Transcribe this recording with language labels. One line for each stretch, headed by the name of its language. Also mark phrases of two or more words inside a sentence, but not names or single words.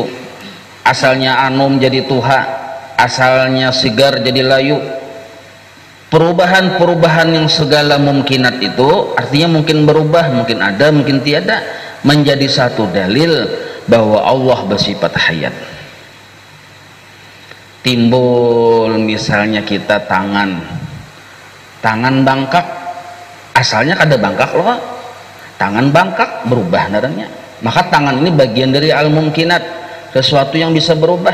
Banjar: Asalnya anum jadi tuha, asalnya sigar jadi layu.
Indonesian: Perubahan-perubahan yang segala mumkinat itu artinya mungkin berubah, mungkin ada, mungkin tiada, menjadi satu dalil bahwa Allah bersifat hayat.
Banjar: Timbul misalnya kita tangan bangkak, asalnya kada bangkak loh, tangan bangkak berubah naranya, maka tangan ini bagian dari al-mumkinat, sesuatu yang bisa berubah.